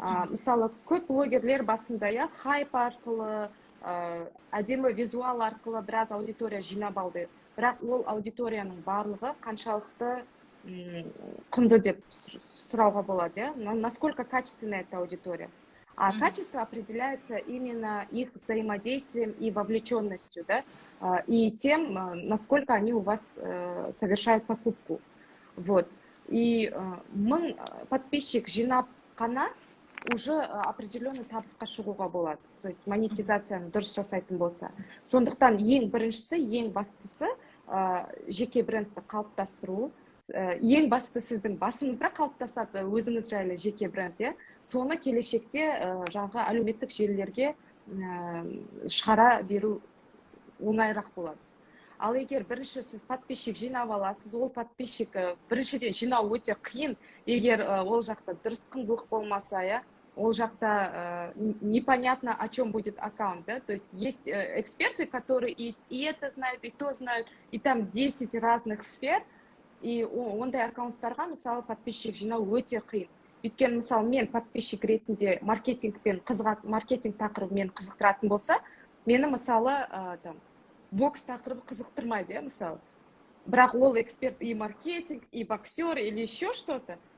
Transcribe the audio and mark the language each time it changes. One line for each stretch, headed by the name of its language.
Kazakh: Мысалы көп блогерлер басында хайп арқылы, әдемі визуал арқылы біраз аудитория жинап алды. Бірақ ол аудиторияның барлығы қаншалықты құнды деп сұрауға болады,
Russian: насколько качественная эта аудитория. А качество определяется именно их взаимодействием и вовлеченностью, да, и тем, насколько они у вас совершают покупку. Вот.
Kazakh: И мың подписчик жинап қана
Russian: уже определенный
Kazakh: табысқа шығуға болады.
Russian: То есть
Kazakh: монетизацияны дұрыс жасайтын болса. Сондықтан ең біріншісі, ең бастысы жеке брендті қалыптастыру. Ең басты сіздің басыңызда қалыптасады өзіңіз жайлы жеке бренд, соны келешекте жаңағы әлеуметтік желілерге шығара беру оңайырақ болады. Ал егер бірінші сіз подписчик жинап аласыз, ол подписчик біріншіден жинау өте қиын, егер ол жақта дұрыс құндылық болмаса, ол жақта
Russian: непонятно, о чем будет аккаунт, да? То есть эксперты, которые и это знают, и то знают, и там 10 разных сфер.
Kazakh: И ондай аккаунттарға, мысалы, подписчик жинау өте қиын. Өйткені, мысалы, мен подписчик ретінде маркетинг тақырыбымен қызықтыратын болса, мені, мысалы, бокс тақырыбы қызықтырмайды, мысалы. Бірақ ол
Russian: эксперт и маркетинг, и боксер, или еще что-то.